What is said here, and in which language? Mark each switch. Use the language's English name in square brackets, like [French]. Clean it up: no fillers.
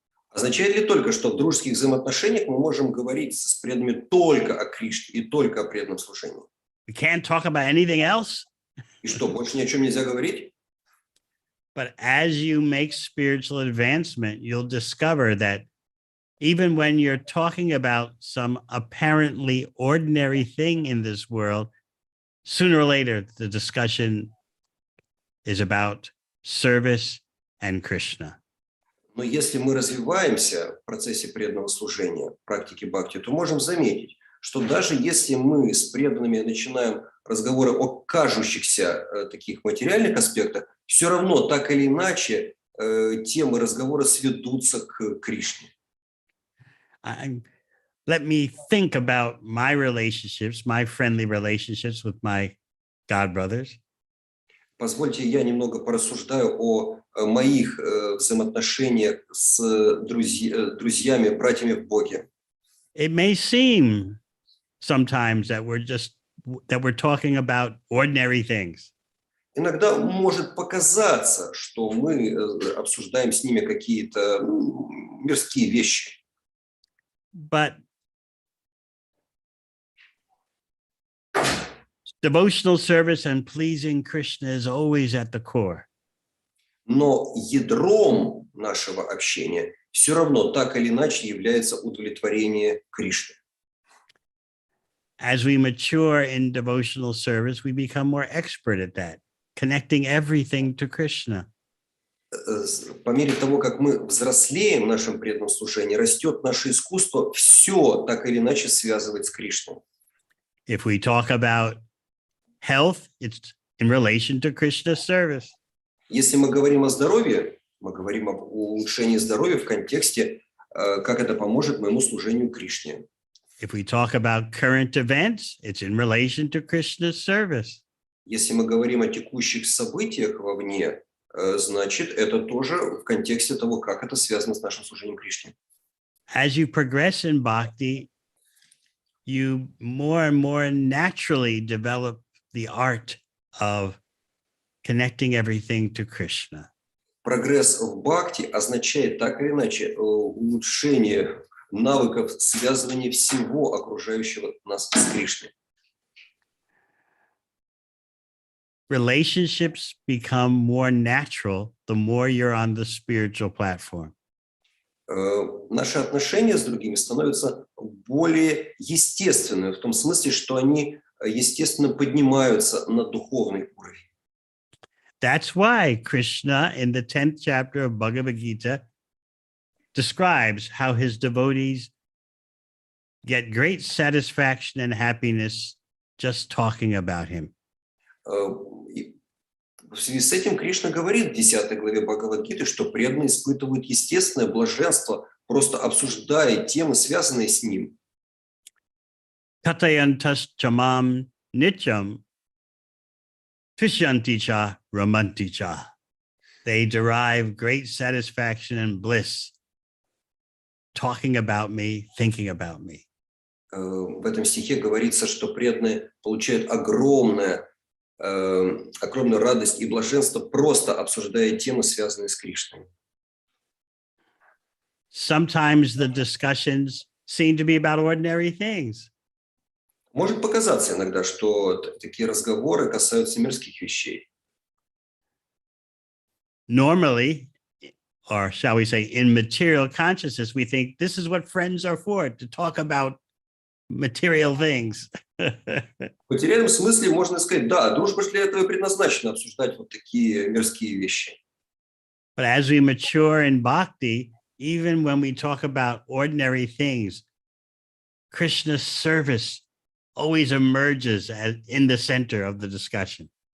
[Russian] Означает ли только, что в дружеских взаимоотношениях мы можем говорить с преданными только о Кришне и только о преданном служении? [English] We can't talk about anything else? [Russian] И что, больше ни о чем нельзя говорить? [English] But as you make spiritual advancement, you'll discover that even when you're talking about some apparently ordinary thing in this world, sooner or later, the discussion is about service and Krishna. [Russian] Но если мы развиваемся в процессе преданного служения, практики бхакти, то можем заметить, что даже если мы с преданными начинаем разговоры о кажущихся таких материальных аспектах, все равно так или иначе темы разговора сведутся к Кришне. [English] Let me think about my relationships, my friendly relationships with my God brothers. [Russian] Позвольте, я немного порассуждаю о моих взаимоотношениях с друзьями, братьями в Боге. [English] It may seem sometimes that we're talking about ordinary things. [Russian] Иногда может показаться, что мы обсуждаем с ними какие-то мирские вещи. [English] But devotional service and pleasing Krishna is always at the core. [Russian] Но ядром нашего общения все равно так или иначе является удовлетворение Кришны. [English] As we mature in devotional service, we become more expert at that, connecting everything to Krishna. [Russian] По мере того, как мы взрослеем в нашем преданном служении, растет наше искусство все так или иначе связывать с Кришной. [English] If we talk about health, it's in relation to Krishna's service. [Russian] Если мы говорим о здоровье, мы говорим об улучшении здоровья в контексте, как это поможет моему служению Кришне. [English] If we talk about current events, it's in relation to Krishna's service. [Russian] Если мы говорим о текущих событиях вовне, значит, это тоже в контексте того, как это связано с нашим служением Кришне. [English] As you progress in bhakti, you more and more naturally develop the art of connecting everything to Krishna. [Russian] Прогресс в бхакти означает так или иначе улучшение навыков связывания всего окружающего нас с Кришной. [English] relationships become more natural the more you're on the spiritual platform. [Russian] Наши отношения с другими становятся более естественными, в том смысле, что они естественно поднимаются на духовный уровень. [English] That's why Krishna in the 10th chapter of Bhagavad-gita describes how his devotees get great satisfaction and happiness just talking about him. [Russian] В связи с этим Кришна говорит в 10 главе Бхагавад-гиты, что преданные испытывают естественное блаженство, просто обсуждая темы, связанные с ним. [Sanskrit] Katayantas chamam nityam tishyanti cha ramanti cha. [English] They derive great satisfaction and bliss talking about me, thinking about me. [Russian] В этом стихе говорится, что преданные получают огромную радость и блаженство, просто обсуждая темы, связанные с Кришной. [English] Sometimes the discussions seem to be about ordinary things. [Russian] Может показаться иногда, что такие разговоры касаются мирских вещей. [English] Normally, or shall we say, in material consciousness, we think this is what friends are for, to talk about material things. [Russian] В материальном смысле можно сказать, да, дружба для этого и предназначена, обсуждать вот такие мирские вещи. [English] But as we mature in bhakti, even when we talk about ordinary things, Krishna's service always emerges as in the center of the discussion.